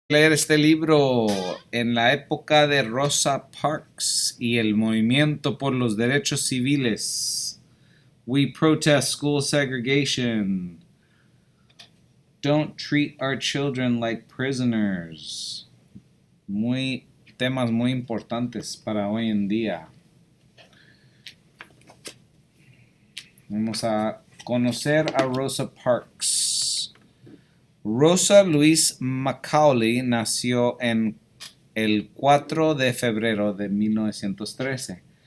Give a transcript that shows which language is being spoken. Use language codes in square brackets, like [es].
[es] Leer este libro en la época de Rosa Parks y el movimiento por los derechos civiles. [en] We protest school segregation. Don't treat our children like prisoners. [es] Temas muy importantes para hoy en día. Vamos a conocer a Rosa Parks. Rosa Louise Macaulay nació en el 4 de febrero de 1913.